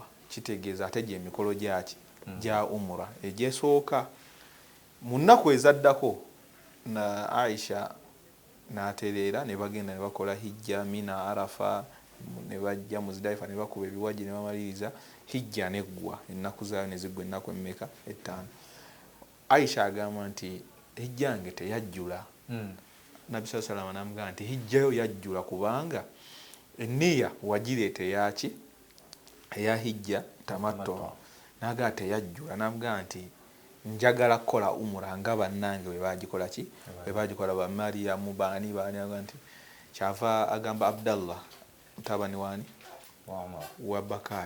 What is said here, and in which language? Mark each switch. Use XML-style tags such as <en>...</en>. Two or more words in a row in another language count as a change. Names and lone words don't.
<lg>Kitegeeza ate gye emikolo gyaki gya umura egyesooka mu nnaku ezaddako na Aisha n'atereera ne bagenda ne bakola hijja Mina, Arafa ne bajja Muzdalifa ne bakuba ebiwaji ne bamaliriza hijja neggwa ennaku zaayo ne ziggwa ennaku emmeka 5. Aisha agamba nti hijja yange teyajjula. Nabbi</lg> <ar>صلى الله عليه وسلم</ar> <lg>n'amugamba nti hijjayo yajjula kubanga enniya wagireeta eyaki eya hijja tamattu. N'agamba teyajjula, n'amugamba nti njagala kukola umura nga bannange bwe bagikola ki bwe bagikola ba Mariyamu baani agamba nti kyava agamba Abdallah mutabani waani wa Bakari</lg>